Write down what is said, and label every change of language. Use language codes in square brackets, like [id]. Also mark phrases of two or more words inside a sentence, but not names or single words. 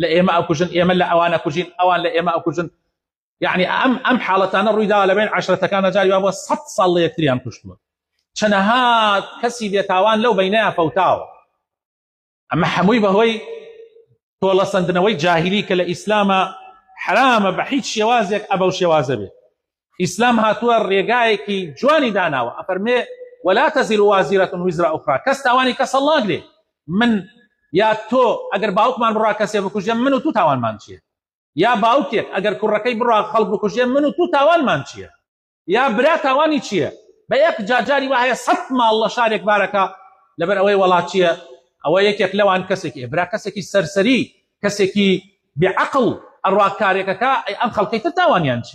[ckb] ئێمە ئەکوژن ئێمە لە ئەوانە کوژین ئەوان لە ئێمە ئەکوژن یعنی ئەم حاڵەتانە ڕوویداوە لەبین عەشرەتەکانە جاری وا بووە 100 ساڵ لە یەکتریان کوشتووە چەنەها کەسی بێتاوان لەو بەینەیە فەوتاوە ئەمە هەمووی بەهۆی تۆڵە سەندنەوەی جاهیلی کە لە ئیسلامە حرامە بە هیچ شێوازێک ئەبەو شێوازە بێت ئیسلام هاتووە ڕێگایەکی جوانی داناوە ئەفەرمێ [ar] ولا تزر وازرة وزر أخرى [ckb] کەس تاوانی کەس هەڵناگرێ من یا تۆ ئەگەر باوکمان بڕوا کەسێ بکوژێ من و تو تاوانمان چییە یا باوکێک ئەگەر کوڕەکەی بڕوا خەڵک بکوژێ من و تو تاوانمان چییە یا برا تاوانی چییە بە یەک جاجاری وایە 100 ماڵ لە شارێک بارەکە لەبەر ئەوەی وڵاتچیە ئەوە یەکێک لەوان کەسێکی برا کەسێکی سەرسەری کەسێکی بێعەقڵ ئەڕواکارێکەکە ئەم خەڵکەی تر تاوانیان چییە؟